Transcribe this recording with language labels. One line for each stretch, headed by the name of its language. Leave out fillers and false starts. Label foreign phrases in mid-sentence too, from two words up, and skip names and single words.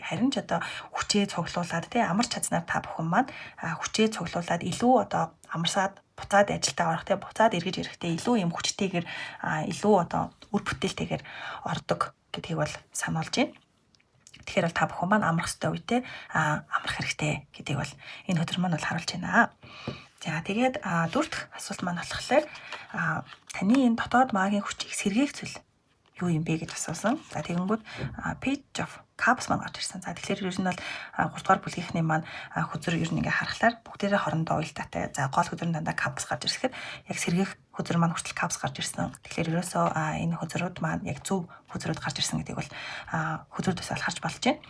Mongolian: Харин ч одоо хүчээ цуглуулад те амарч чадсанаар та бүхэн маань хүчээ цуглуулад илүү одоо амарсаад буцаад ажилдаа орох те буцаад эргэж ирэхдээ илүү юм хүчтэйгээр илүү одоо үр бүтээлтэйгээр ордог гэдгийг бол сануулж байна. Тэгэхээр бол та бүхэн маань амрах ёстой үедээ амрах хэрэгтэй гэдгийг бол энэ өдөр маань бол харуулж байна. За тэгээд дөрөвт асуулт маань болохоор таны энэ дотоод магийн хүчийг сэргээх зүйл юу юм бэ гэж асуусан. За тэгэнгүүт
English: page of cups
Mongolian: маань гарч ирсэн. За тэгэхээр ер нь бол 3 дугаар бүлгийнхний маань хөзөр ер нь ингээ харахаар бүгдээрээ хоорондоо уялдаатай. За гол хөзөр нь дандаа cups гарч ирэхэд яг сэргээх хөзөр маань хүртэл cups гарч ирсэн. Тэгэхээр ерөөсөө энэ хөзрүүд маань яг зөв хөзрүүд гарч ирсэн гэдгийг бол хөзрүүдээс бол харж болж байна.